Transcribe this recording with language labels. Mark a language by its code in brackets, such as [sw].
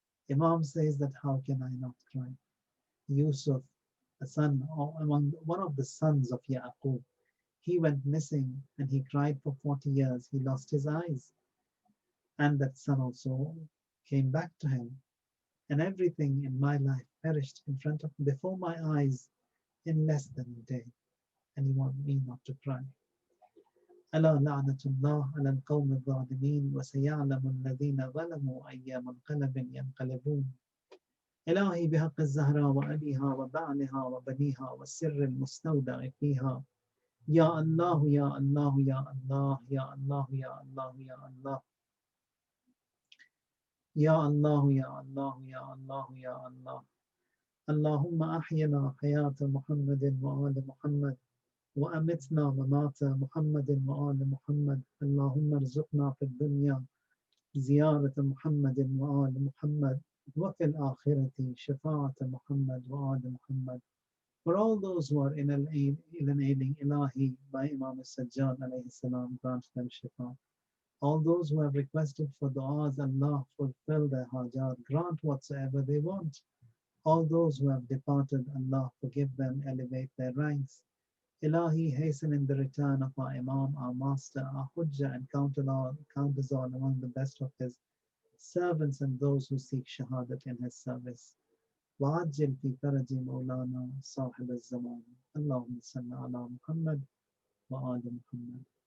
[en] Imam says that how can I not cry? Yusuf, a son, or among one of the sons of Yaqub, he went missing and he cried for 40 years. He lost his eyes. And that son also came back to him. And everything in my life perished in front of before my eyes in less than a day. And you want me not to cry. [ar] ألا لعنة الله على القوم الظالمين وسيعلم الذين ظلموا أي منقلب ينقلبون. إلهي بحق الزهراء وأبيها وبعلها وبنيها والسر المستودع فيها. يا الله يا الله يا الله يا الله يا الله يا الله يا الله يا الله يا الله يا الله. اللهم أحينا حياة محمد وآل محمد وأمتنا ممات محمد وآل محمد. اللهم ارزقنا في الدنيا زيارة محمد وآل محمد وفي الآخرة شفاعة محمد وآل محمد. [en] For all those who are alienating Ilahi by Imam Sajjad alayhi salam, grant them shifa. All those who have requested for du'as, Allah fulfill their hajat, grant whatsoever they want. All those who have departed, Allah forgive them, elevate their ranks. Ilahi, hasten in the return of our Imam, our Master, our Hujjah, and count us all among the best of His servants and those who seek Shahadat in His service. [ar] وعجل في فرج مولانا صاحب الزمان. اللهم صل على محمد وآل محمد.